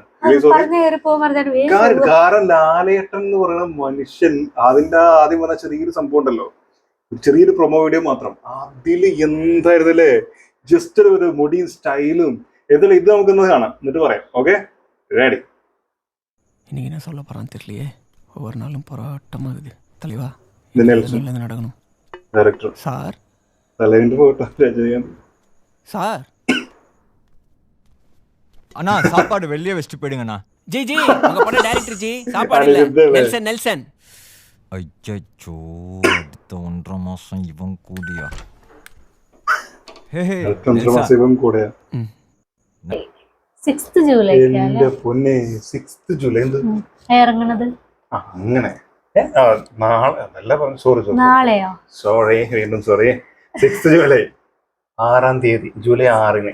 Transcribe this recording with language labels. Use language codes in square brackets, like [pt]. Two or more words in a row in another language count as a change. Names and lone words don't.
[en] release sorry. [ml] കാരണം ലാലേട്ടൻ എന്ന് പറയുന്ന മനുഷ്യൻ, അതിന്റെ ആദ്യം വന്ന ചെറിയൊരു സംഭവം ഉണ്ടല്ലോ, ചെറിയൊരു [en] promo video [ml] മാത്രം, അതില് എന്തായിരുന്നു അല്ലേ, ജസ്റ്റ് ഒരു മുടിയും സ്റ്റൈലും എന്തായാലും ഇത് നമുക്കൊന്ന് കാണാം, എന്നിട്ട് പറയാം. [en] okay, ready. [ta] இன்னைக்கு என்ன சொல்ல போறான்னு தெரியலையே, ஒவ்வொரு நாளும் போராட்டமா இருக்குது தலைவா. நடக்கணும் டைரக்டர் சார், தலையிட்டு போட்டோ ரஜினிகாந்த் சார். அண்ணா சாப்பாடு வெளியே வச்சுட்டு போயிடுங்கண்ணா. ஜி ஜி உங்க படம் டைரக்டர் ஜி, சாப்பாடு இல்ல. நெல்சன் ஐயோ, அடுத்த 1.5 மாசம் இவன் கூடியா? [ml] അങ്ങനെ സോറി 6 ജൂലൈ 6-ാം തീയതി, ജൂലൈ 6-ന്.